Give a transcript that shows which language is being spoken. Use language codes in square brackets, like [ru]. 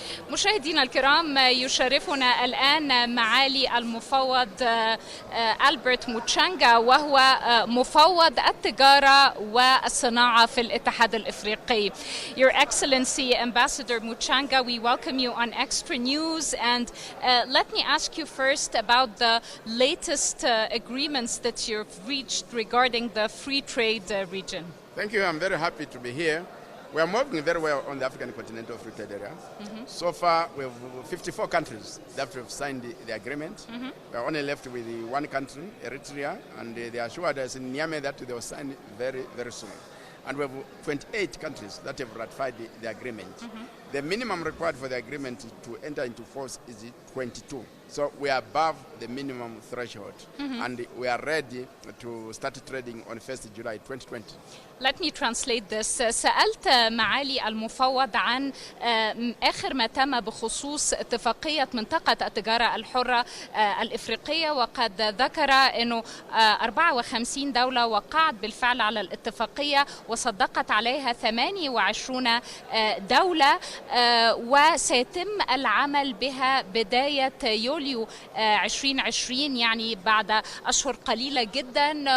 [ar] مشاهدينا الكرام، يشرفنا الآن معالي المفوض ألبرت موتشانغا، وهو مفوض التجارة والصناعة في الاتحاد الإفريقي. [en] Your Excellency Ambassador Muchanga, we welcome you on eXtranews, and let me ask you first about the latest agreements that you've reached regarding the free trade region. Thank you. I'm very happy to be here. We are moving very well on the African continental free trade area. So far, we have 54 countries that have signed the agreement. We are only left with one country, Eritrea, and they assured us in Niamey that they will sign very, very soon. And we have 28 countries that have ratified the agreement. The minimum required for the agreement to enter into force is 22. So we are above the minimum threshold, and we are ready to start trading on 1st July 2020. Let me translate this. [ar] سألت معالي المفوض عن آخر ما تم بخصوص اتفاقية منطقة التجارة الحرة الإفريقية، وقد ذكر أنه 54 دولة وقعت بالفعل على الاتفاقية وصدقت عليها 28 دولة، وسيتم العمل بها بداية يوليو 2020، يعني بعد أشهر قليلة جدا.